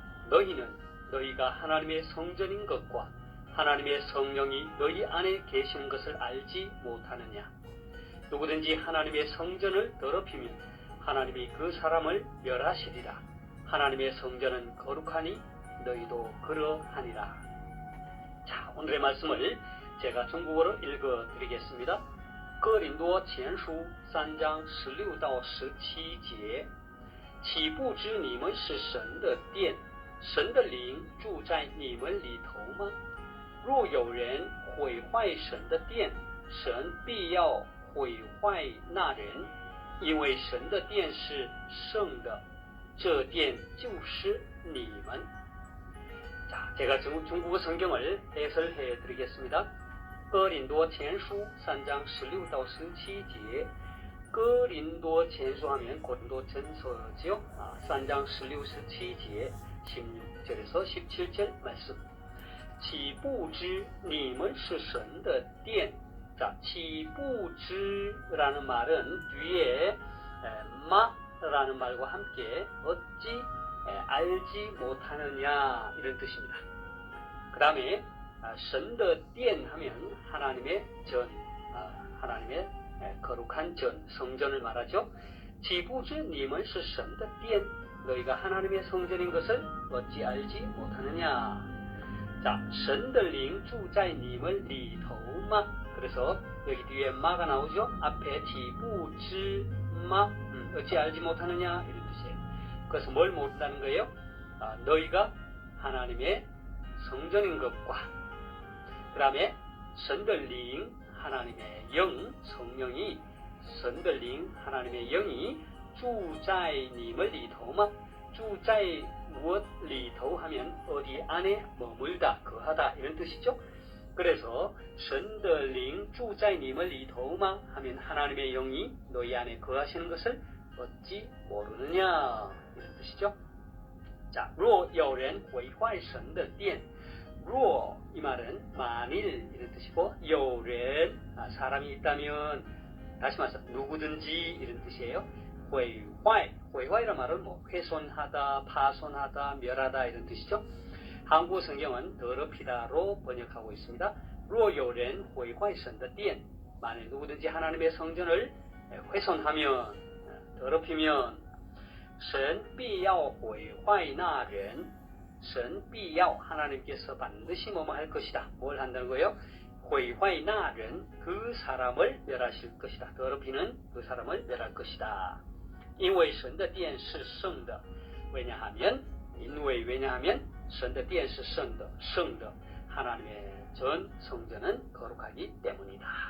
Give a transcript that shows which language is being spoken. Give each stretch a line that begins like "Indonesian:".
Korean: 너희는 너희가 하나님의 성전인 것과 하나님의 성령이 너희 안에 계시는 것을 알지 못하느냐. 누구든지 하나님의 성전을 더럽히면 하나님이 그 사람을 멸하시리라. 하나님의 성전은 거룩하니 너희도 그러하니라. 자, 오늘의 말씀을 제가 중국어로 읽어드리겠습니다.
Chinese: 哥林多前书3章16到17节，岂不知你们是神的殿，神的灵住在你们里头吗？若有人毁坏神的殿，神必要毁坏那人，因为神的殿是圣的，这殿就是你们。
Korean: 자, 제가 중국어 성경을 해설해 드리겠습니다.
Chinese: 哥林多前书 3장 16到17节，哥林多前书
Korean: 하면 고린도 전서죠. 3장 16, 17节, 16절에서 17절 말씀.
Chinese: 岂不知你们是神的殿?
Korean: 자,
Chinese: 岂不知
Korean: 라는 말은 뒤에 마라는 말과 함께 어찌 알지 못하느냐 이런 뜻입니다. 그 다음에
Chinese: 神的殿
Korean: 하면 하나님의 전, 하나님의 거룩한 전, 성전을 말하죠.
Chinese: 岂不知你们是神的殿?
Korean: 너희가 하나님의 성전인 것을 어찌 알지 못하느냐. 자,
Chinese: 神的灵住在你们里头吗?
Korean: 그래서 여기 뒤에 마가 나오죠. 앞에
Chinese: 岂不知
Korean: 마, 어찌 알지 못하느냐 이런 뜻이에요. 그래서 뭘 모른다는 거예요? 너희가 하나님의 성전인 것과 그 다음에
Chinese: 神的灵
Korean: 하나님의 영, 성령이 神的灵 하나님의 영이
Chinese: 住在你们里头吗?
Korean: 住在무엇里头 하면 어디 안에 머물다, 거하다 이런 뜻이죠. 그래서
Chinese: 神的灵住在你们里头吗?
Korean: 하면 하나님의 영이 너희 안에 거하시는 것을 어찌 모르느냐 이런 뜻이죠. 자,
Chinese: 若有人毁坏神的殿,
Korean: 若이 말은 만일 이런 뜻이고,
Chinese: 有人
Korean: 사람이 있다면, 다시 말해서 누구든지 이런 뜻이에요.
Chinese: 毁坏, 毁坏
Korean: 이란 말은 뭐 훼손하다, 파손하다, 멸하다 이런 뜻이죠. 한국 성경은 더럽히다로 번역하고 있습니다.
Chinese: 若有人毁坏神的殿,
Korean: 만일 누구든지 하나님의 성전을 훼손하면, 더럽히면
Chinese: 神必要毁坏那人, 神必要
Korean: 하나님께서 반드시 뭐뭐 할 것이다. 뭘 한다는 거예요?
Chinese: 毁坏那人,
Korean: 그 사람을 멸하실 것이다. 더럽히는 그 사람을 멸할 것이다.
Chinese: 因为神的殿是圣的.
Korean: 왜냐하면
Chinese: 因为
Korean: 왜냐하면
Chinese: 神的殿是圣的, 圣的.
Korean: 하나님의 전 성전은 거룩하기 때문이다.